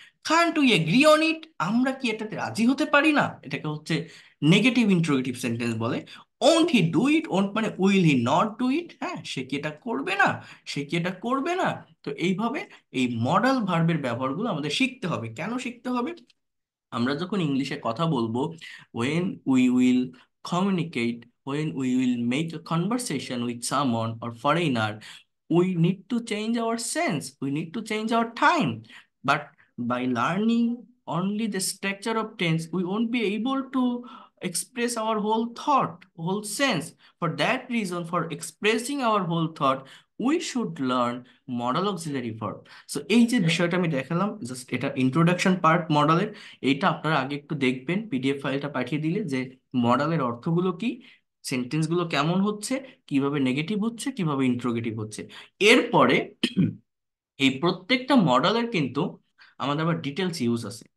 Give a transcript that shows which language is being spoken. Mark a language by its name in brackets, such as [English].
[English] can't we agree on it, [Bangla] আমরা কি এটাতে রাজি হতে পারি না। এটাকে হচ্ছে নেগেটিভ ইন্টারোগেটিভ সেন্টেন্স বলে। [English] won't he do it, [Bangla] won't মানে [English] will he not do it, [Bangla] হ্যাঁ, সে কি এটা করবে না, সে কি এটা করবে না। তো এইভাবে এই মডাল ভার্বের ব্যবহারগুলো আমাদের শিখতে হবে। কেন শিখতে হবে, আমরা যখন ইংলিশে কথা বলবো, [English] when we will communicate, when we will make a conversation with someone or foreigner, we need to change our sense, we need to change our time. But by learning only the structure of tense, we won't be able to express our whole thought, whole sense. For that reason, for expressing our whole thought, we should learn modal auxiliary verb. [Bangla] So এই যে বিষয়টা আমি দেখালাম, just এটা introduction part মডালের। এইটা আপনারা আগে একটু দেখবেন, পিডিএফ ফাইলটা পাঠিয়ে দিলে, যে মডালের অর্থগুলো কি, সেন্টেন্সগুলো কেমন হচ্ছে, কিভাবে নেগেটিভ হচ্ছে, কিভাবে ইন্ট্রোগেটিভ হচ্ছে। এরপরে এই প্রত্যেকটা মডেলের কিন্তু আমাদের আবার ডিটেলস ইউজ আছে।